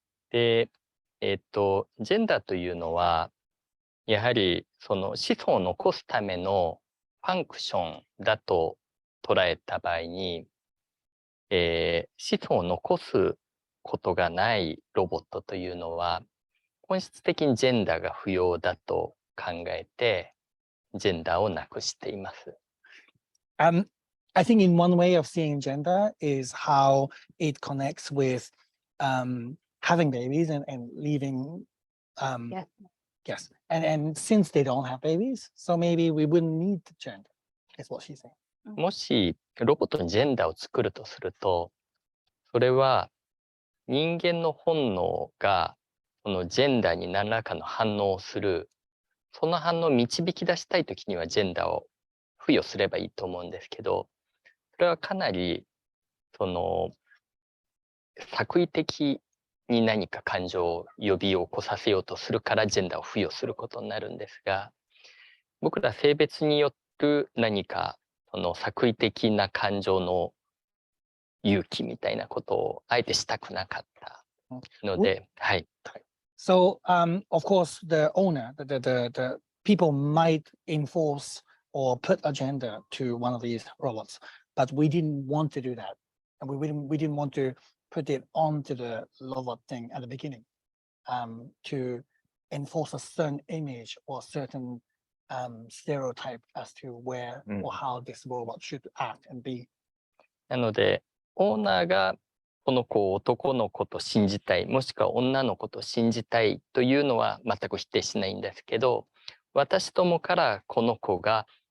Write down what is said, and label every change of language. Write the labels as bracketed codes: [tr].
[ja] で、ジェンダーというのは、やはりその子孫を残すためのファンクションだと捉えた場合に、子孫を残すことがないロボットというのは、本質的にジェンダーが不要だと考えて、ジェンダーをなくしています。 [en] I think in one way of seeing gender is how it connects with having babies and leaving. Yes. And since they don't have babies, so maybe we wouldn't need gender, is what she's saying. [ja] もしロボットにジェンダーを作るとすると、それは人間の本能がこのジェンダーに何らかの反応をする、その反応を導き出したいときにはジェンダーを付与すればいいと思うんですけど、それはかなりその作為的に何か感情を呼び起こさせようとするからジェンダーを付与することになるんですが、僕ら性別による何かその作為的な感情の勇気みたいなことをあえてしたくなかったので、はい。 [en] So, of course, the owner, the people might enforce or put a gender to one of these robots, but we didn't want to do that, and we didn't want to put it onto the LOVOT thing at the beginning, to enforce a certain image or certain stereotype as to where or how this robot should act and be. [ja] なので、オーナーがこの子を男の子と信じたい、もしくは女の子と信じたいというのは全く否定しないんですけど、私どもからこの子が